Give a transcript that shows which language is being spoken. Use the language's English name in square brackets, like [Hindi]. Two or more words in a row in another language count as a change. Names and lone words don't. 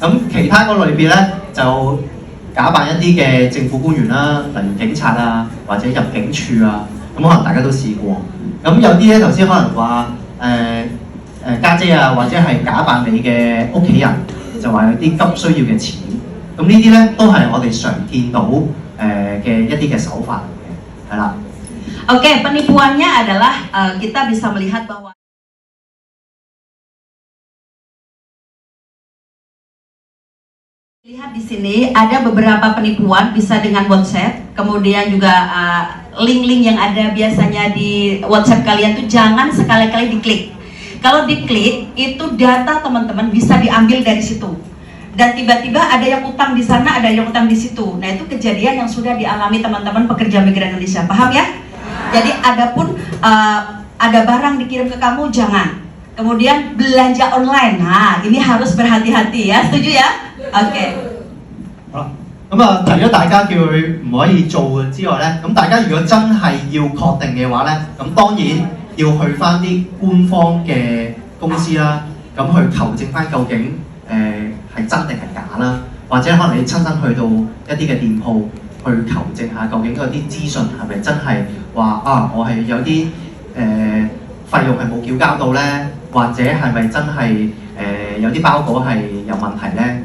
[Cantonese] 咁其他嗰類別咧就假扮一啲嘅政府官員啦，例如警察啊，或者入境處啊，咁可能大家都試過。咁有啲咧頭先可能話家姐啊，或者係假扮你嘅屋企人，就話有啲急需要嘅錢。咁呢啲咧都係我哋常見到嘅一啲嘅手法嚟嘅，係啦。 [Indonesian] Oke, penipuannya adalah kita bisa melihat bahwa lihat di sini ada beberapa penipuan bisa dengan WhatsApp, kemudian juga link-link yang ada biasanya di WhatsApp kalian tuh jangan sekali-kali diklik. Kalau diklik itu data teman-teman bisa diambil dari situ. Dan tiba-tiba ada yang utang di sana, ada yang utang di situ. Nah, itu kejadian yang sudah dialami teman-teman pekerja migran Indonesia. Paham ya? Jadi adapun ada barang dikirim ke kamu jangan. Kemudian belanja online. Nah, ini harus berhati-hati ya. Setuju ya? [Cantonese] OK。好啦，咁啊，除咗大家叫佢唔可以做之外咧，咁大家如果真係要確定嘅話咧，咁當然要去翻啲官方嘅公司啦，咁去求證翻究竟係真定係假啦，或者可能你親身去到一啲嘅店鋪去求證下究竟嗰啲資訊係咪真係話啊，我係有啲費用係冇繳交到咧，或者係咪真係有啲包裹係有問題咧？